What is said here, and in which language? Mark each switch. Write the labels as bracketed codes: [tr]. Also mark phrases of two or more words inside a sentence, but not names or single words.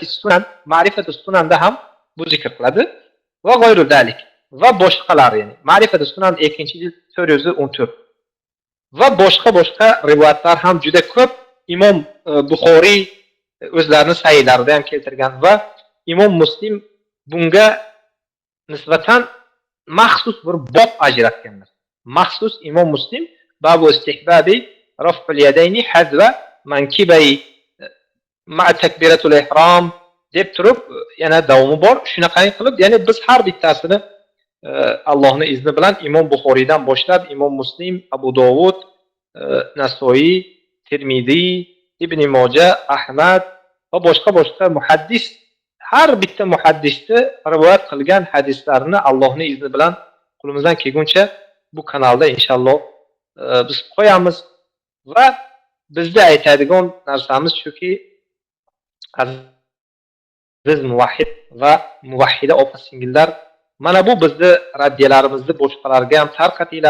[uz] Sunan, Ma'rifatu Sunanda ham bu zikr qiladi va [ar] غير ذلك [uz] va boshqalar, ya'ni Ma'rifatu Sunan 2-jild 414 va boshqa rivoyatlar ham juda ko'p. Imom Buxoriy o'zlarining sahihlarida ham keltirgan va Imom Muslim bunga nisbatan maxsus bir bob ajratganlar. Maxsus Imom Muslim [ar] باب استحباب رفع اليدين حذو منكبي مع تكبيرة الإحرام [uz] deb turib yana davomi bor. Shunaqangi qilib, ya'ni biz har bittasini Allohning izni bilan Imom Buxoriydan boshlab Imom Muslim, Abu Dovud, Nasoiy, Tirmiziy, Ibn Moja, Ahmad va boshqa muhaddis har bitta muhaddisni rivoyat qilgan hadislarni Allohning izni bilan qo'limizdan kelguncha bu kanalda inshaalloh biz qo'yamiz va bizda aytadigan narsamiz shuki, aziz muvahhid va muvahhida opa-singillar, mana bu bizni raddiyalarimizni boshqalarga ham tarqatinglar.